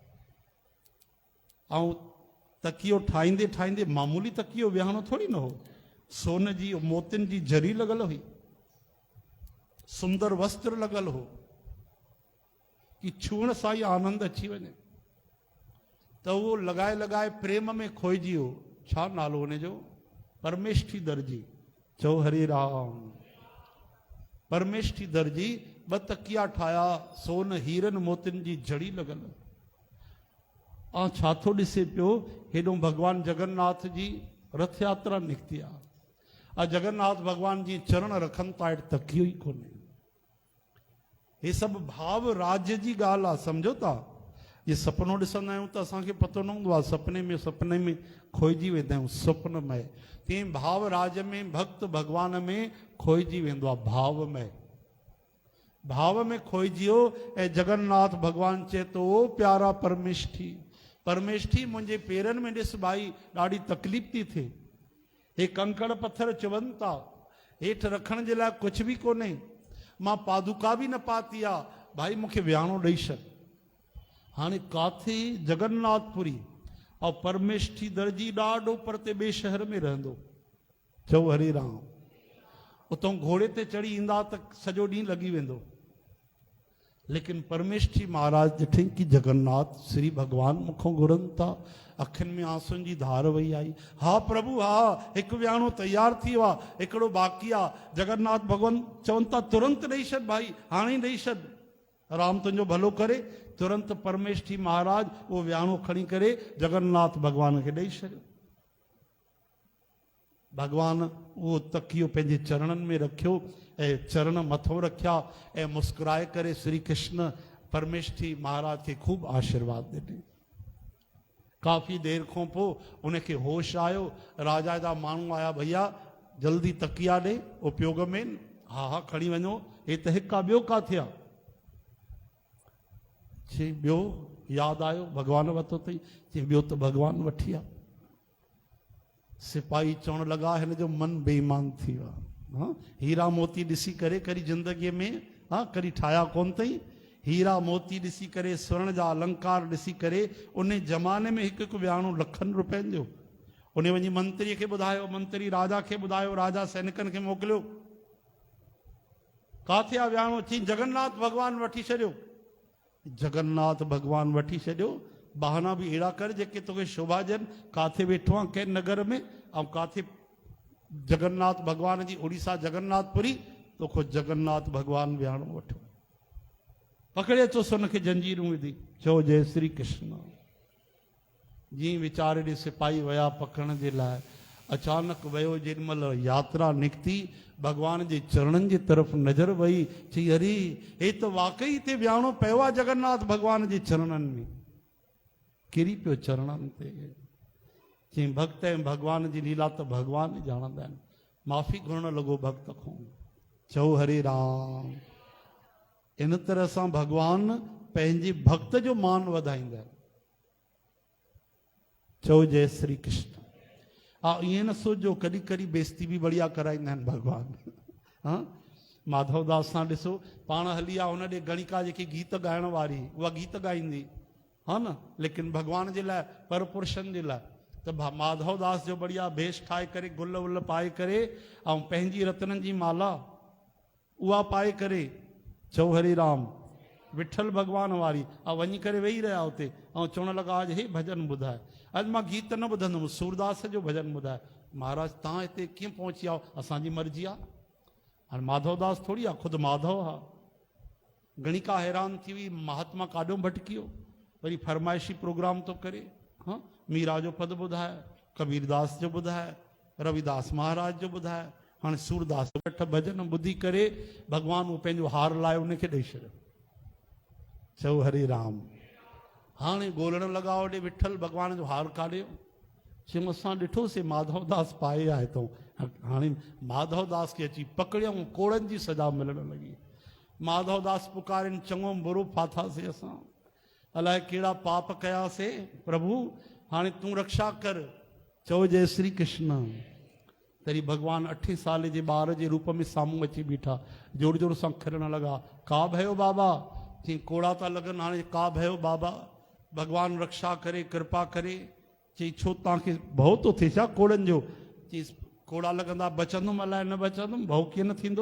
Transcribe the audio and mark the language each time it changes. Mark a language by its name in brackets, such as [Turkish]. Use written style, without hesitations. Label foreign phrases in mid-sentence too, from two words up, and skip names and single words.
[Sindhi] ऐं तकियो ठाहींदे ठाहींदे मामूली तकियो विहाणो थोड़ी न हो, सोन जी मोतियुनि जी जरी लॻल हुई, सुंदर वस्त्र लॻल हो कि छूअण सां ई आनंद अची वञे। त उहो लॻाए लॻाए प्रेम में खोइजी वियो। छा नालो हुनजो? परमेष्ठी दर्जी। चओ हरे राम। परमेष्ठी दर्जी 2 तकिया ठाहिया, सोन हीरन मोतियुनि जी जड़ी लॻल। छा थो ॾिसे पियो, हेॾो भॻवानु जगन्नाथ जी रथ यात्रा निकिती आहे। जगन्नाथ भॻवान जी चरण रखनि था, हेठि तकियो ई कोन्हे। हे सभु भाव राज्य जी ॻाल्हि आहे, सम्झो था। ये सपनो ॾिसंदा आहियूं त असांखे पतो न हूंदो आहे, सपने में खोइजी वेंदा आहियूं, स्वप्न में। तीअं भाव राज्य में भक्त भॻवान में खोइजी वेंदो आहे, भाव में खोइजी वियो। ऐं जगन्नाथ भॻवानु चए थो, ओ प्यारा परमेष्ठी मुंहिंजे पेरनि में ॾिस भाई, ॾाढी तकलीफ़ थी थिए। हे कंकड़ पत्थर चवनि था, हेठि रखण जे लाइ कुझु बि कोन्हे, मां पादुका बि न पाती आहे, भाई मूंखे विहाणो ॾेई छॾ। हाणे काथे जगन्नाथपुरी ऐं परमेष्ठी दर्जी ॾाढो परते ॿिए शहर में रहंदो। चओ हरे राम। उतां घोड़े ते चढ़ी ईंदा त सॼो ॾींहुं लॻी वेंदो। लेकिन परमेष्ठी महाराज ॾिठई कि जगन्नाथ श्री भगवान मूंखां घुरनि था। अखियुनि में आंसुनि जी धार वही आई। हा प्रभु हा, हिकु विहाणो तैयार थी वियो आहे, हिकिड़ो बाक़ी आहे। जगन्नाथ भगवान चवनि था तुरंत ॾेई छॾ भाई, हाणे ॾेई छॾ, राम तुंहिंजो भलो करे। तुरंत परमेष्ठी महाराज उहो विहाणो खणी करे जगन्नाथ भगवान खे ॾेई छॾियो। भगवान वो तकियो पंहिंजे चरणनि में रखियो ऐं चरण मथो रखिया ऐं मुस्कुराए करे श्री कृष्ण परमेष्ठी महाराज के खूब आशीर्वाद ॾिनी। काफ़ी देर खां पोइ उनखे होश आयो। राजा जा माण्हू आया, भैया जल्दी तकिया ॾे उपयोग में। हा हा खणी वञो। हे त हिकु आहे, ॿियो काथे आहे? चई ॿियो यादि आयो, भॻवान वरितो अथई। चई ॿियो त भॻवान वठी आहे। सिपाही चवण लॻा हिन जो मन बेईमान थी वियो आहे। हाँ, हीरा मोती ॾिसी करे कॾहिं ज़िंदगीअ में हाँ कॾहिं ठाहिया कोन अथई। हीरा मोती ॾिसी करे, स्वर्ण जा अलंकार ॾिसी करे, उन ज़माने में हिकु हिकु विहाणो लखनि रुपयनि जो। उन वञी मंत्रीअ खे ॿुधायो, मंत्री राजा खे ॿुधायो, राजा सैनिकनि खे मोकिलियो। काथे आहे विहाणो? चई जगन्नाथ भॻवान वठी छॾियो। जगन्नाथ भॻवान वठी छॾियो। बहाना बि अहिड़ा कर जेके तोखे शोभा ॾियनि। काथे वेठो आहे कंहिं नगर में, ऐं काथे जगन्नाथ भॻवान जी उड़ीसा जगन्नाथपुरी, तोखो जगन्नाथ भॻवान विहाणो वठो। पकड़े अचोसि हुनखे जंजीरूं विधी। चओ जय श्री कृष्ण। जीअं वीचारे ॾे सिपाही विया पकड़ण जे लाइ। अचानक वियो, जेॾीमहिल यात्रा निकिती, भॻवान जे चरणनि जे तरफ़ नज़र वई। चई अरे हे त वाकई हिते विहाणो पियो आहे जगन्नाथ भॻवान जे चरणनि में। किरी पियो चरणनि ते। चई भक्त ऐं भॻवान जी लीला त भॻवान ई ॼाणंदा आहिनि। माफ़ी घुरण लॻो भक्त खां। चओ हरे राम। इन तरह सां भॻवान पंहिंजे भक्त जो मान वधाईंदा आहिनि। चओ जय श्री कृष्ण। हा, ईअं न सोचो कॾहिं कॾहिं बेइज़ती बि बढ़िया कराईंदा आहिनि भॻवान। हा, माधवदास सां ॾिसो, पाण हली आहे हुन ॾे गणिका जेकी गीत ॻाइण वारी, उहा गीत ॻाईंदी हा न, लेकिन भॻवान जे लाइ, पर पुरुषनि जे लाइ त माधवदास जो बढ़िया भेष ठाहे करे, गुल वुल पाए करे, ऐं पंहिंजी रत्ननि जी माला उहा पाए करे, चओ हरे राम, विठल भॻवान वारी। ऐं वञी करे वेही रहिया हुते, ऐं चवण लॻा अॼु हे भॼन ॿुधाए। अॼु मां गीत न ॿुधंदुमि, सूरदास जो भॼन ॿुधाए। महाराज तव्हां हिते कीअं पहुची आयो? असांजी मर्ज़ी आहे। हाणे माधवदास थोड़ी आहे, ख़ुदि माधव हा। गणिका हैरान थी हुई, महात्मा काॾो भटकियो, वरी फरमाइशी प्रोग्राम थो करे। हाँ, मीरा जो पद ॿुधाए, कबीरदास जो ॿुधाए, रविदास महाराज जो ॿुधाए। हाणे सूरदास वठ भॼन ॿुधी करे भॻवान उहो पंहिंजो हार लाए उनखे ॾेई छॾियो। चओ हरे राम। हाणे ॻोल्हण लॻा होॾे विठल भॻवान जो हार काढियो। चयूं असां ॾिठोसीं माधवदास पाए आहे तो। हाणे माधवदास खे अची पकड़ियऊं, कोड़नि जी सजा मिलण लॻी। माधवदास पुकारनि, चङो बुरो फाथासीं असां, अलाए कहिड़ा पाप कयासीं प्रभु, हाणे तूं रक्षा कर। चओ जय श्री कृष्ण। तॾहिं भॻवान 8 साल जे ॿार जे रूप में साम्हूं अची बीठा, जोर जोर सां खिलण लॻा। [Hindi] का भयो बाबा? [Sindhi] चई कोड़ा था लॻनि। हाणे [Hindi] का भयो बाबा? [Sindhi] भॻवान रक्षा करे, कृपा करे। चई छो तव्हांखे भउ थो थिए छा कोड़नि जो? चई कोड़ा लॻंदा, बचंदुमि अलाए न बचंदुमि, भउ कीअं न थींदो?